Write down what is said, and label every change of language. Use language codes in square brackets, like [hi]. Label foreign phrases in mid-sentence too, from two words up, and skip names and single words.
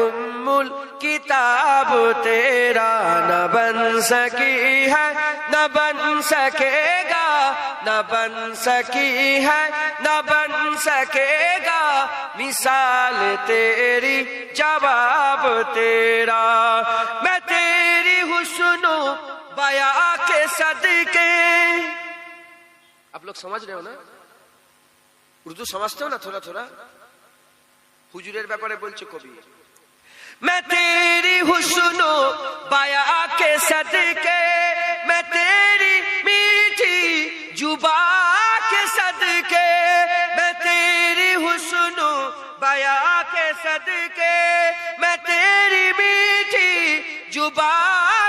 [ur] کتاب تیرا نہ بن سکی ہے نہ بن سکے گا نہ بن سکی ہے نہ بن سکے گا مثال تیری جواب تیرا میں تیری حسن و بیاں کے صدقے آپ لوگ سمجھ رہے ہو نا اردو سمجھتے ہو نا تھوڑا تھوڑا [bn] হুজুরের ব্যাপারে বলছে কবি [ur] میں تیری حسن و بیاں کے صدقے میں تیری میٹھی زبان کے صدقے میں تیری حسن و بیاں کے صدقے میں تیری میٹھی زبان